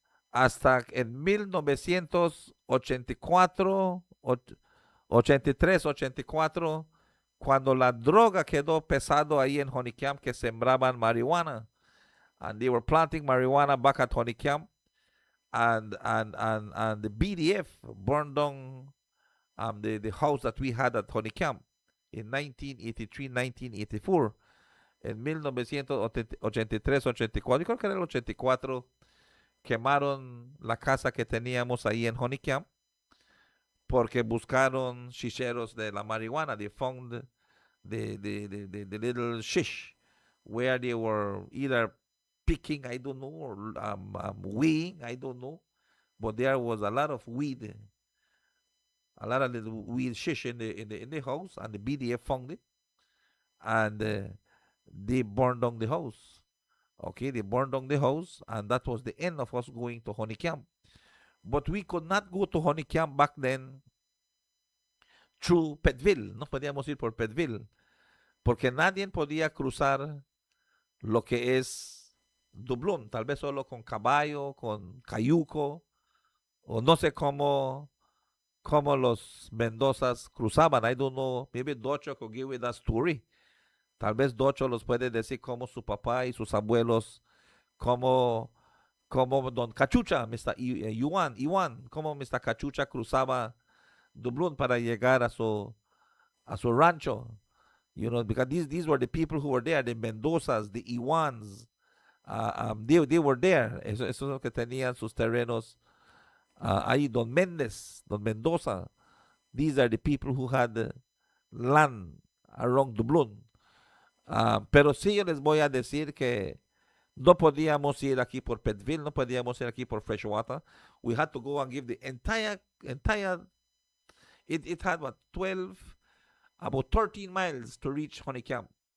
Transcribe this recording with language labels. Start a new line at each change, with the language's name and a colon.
Spanish: Hasta en 1984, 83, 84, cuando la droga quedó pesado ahí en Honeycamp, que sembraban marihuana.
English: And they were planting marijuana back at Honeycamp. And the BDF burned down the house that we had at Honeycamp in 1983, 1984.
Spanish: En 1983, 84, yo creo que era el 84, quemaron la casa que teníamos ahí en Honeycamp porque buscaron chicheros de la marihuana.
English: They found the little shish where they were either picking, I don't know, or weighing, I don't know. But there was a lot of weed, a lot of little weed shish in the house, and the BDF found it, and they burned down the house. Okay, they burned down the house, and that was the end of us going to Honeycamp. But we could not go to Honeycamp back then through Petville.
Spanish: No podíamos ir por Petville, porque nadie podía cruzar lo que es Dublón, tal vez solo con caballo, con cayuco, o no sé cómo los Mendozas cruzaban.
English: I don't know, maybe Docho could give with that story.
Spanish: Tal vez Docho los puede decir cómo su papá y sus abuelos, como Don Cachucha, Mr. Iwan, cómo Mr. Cachucha cruzaba Dublón para llegar a su rancho.
English: Because these were the people who were there, the Mendozas, the Iwans. They were there.
Spanish: Eso es lo que tenían sus terrenos ahí. Don Méndez, Don Mendoza.
English: These are the people who had land around Dublón.
Spanish: Pero sí, yo les voy a decir que no podíamos ir aquí por Petville, no podíamos ir aquí por Freshwater.
English: We had to go and give the entire it had about 13 miles to reach Honeycamp.